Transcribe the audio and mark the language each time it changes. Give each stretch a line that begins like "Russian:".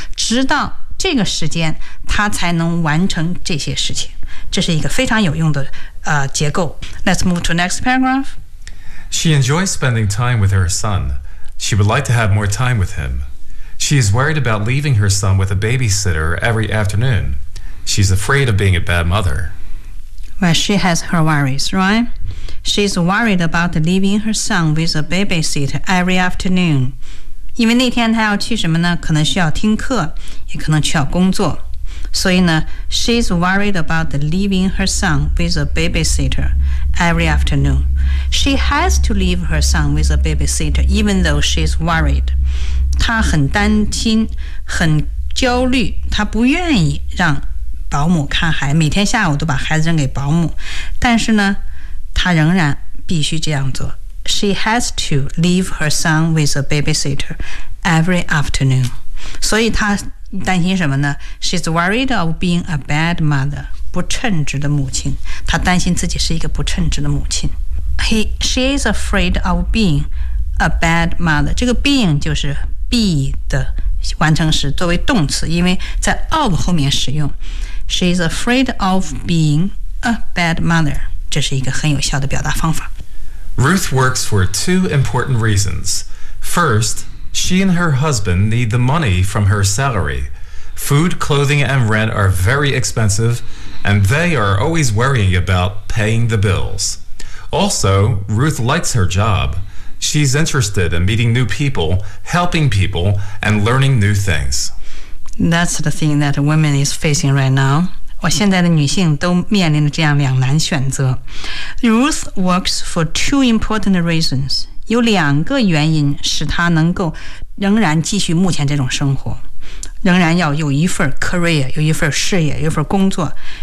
Chinese: 直到这个时间他才能完成这些事情。这是一个非常有用的结构。
English: Let's move to next paragraph. She enjoys spending time with her son. She would like to have more time with him. She is worried about leaving her son with a babysitter every afternoon. She's afraid of being a bad mother. Well, she has her worries, right? She's worried about leaving her son with a babysitter every afternoon.
Chinese: 因为那天她要去什么呢？可能需要听课，也可能需要工作。所以呢
English: she's worried about leaving her son with a babysitter every afternoon. She has to leave her son with a babysitter even though she's worried.
Chinese: 她很担心，很焦虑，她不愿意让保姆看孩子，每天下午都把孩子扔给保姆，但是呢她仍然必须这样做。
English: She has to leave her son with a babysitter every afternoon.
Chinese: 所以她担心什么呢？
English: She's worried of being a bad mother,
Chinese: 不称职的母亲。她担心自己是一个不称职的母亲。
English: She is afraid of being a bad mother.
Chinese: 这个 being 就是 be 的完成时作为动词，因为在 of 后面使用。
English: She's afraid of being a bad mother.
Chinese: 这是一个很有效的表达方法。
English: Ruth works for two important reasons. First, she and her husband need the money from her salary. Food, clothing, and rent are very expensive, and they are always worrying about paying the bills. Also, Ruth likes her job. She's interested in meeting new people, helping people, and learning new things. That's the thing that women is facing right now.
Chinese: 我现在的女性都面临着这样两难选择。
English: Ruth works for two important reasons.
Chinese: 有两个原因使她能够仍然继续目前这种生活，仍然要有一份 career， 有一份事业，有一份工作。